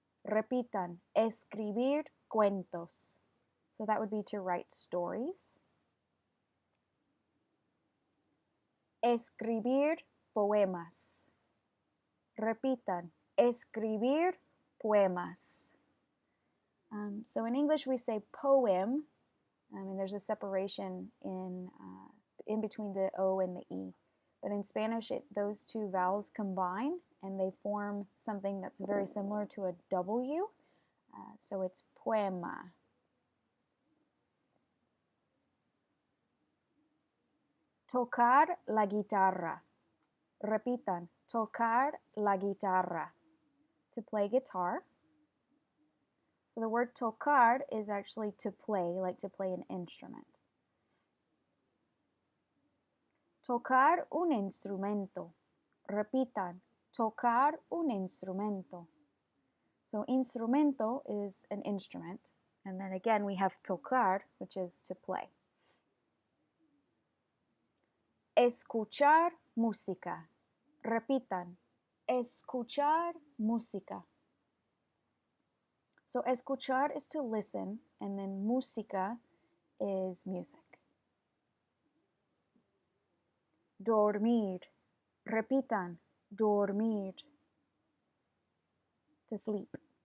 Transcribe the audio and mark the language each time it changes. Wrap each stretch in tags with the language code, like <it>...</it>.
<es>Repitan, escribir cuentos.</es> <en>So that would be to write stories.</en> <es>Escribir poemas. Repitan, escribir poemas.</es> <en>So in English we say poem, and there's a separation in between the O and the E. But in Spanish, those two vowels combine and they form something that's very similar to a W. So it's poema.</en> <es>Tocar la guitarra. Repitan, tocar la guitarra.</es> <en>To play guitar. So the word tocar is actually to play, like to play an instrument.</en> <es>Tocar un instrumento. Repitan, tocar un instrumento.</es> <en>So instrumento is an instrument. And then again we have tocar, which is to play.</en> <es>Escuchar música. Repitan, escuchar música.</es> <en>So escuchar is to listen, and then música is music.</en> <es>Dormir. Repitan, dormir.</es> <en>To sleep.</en>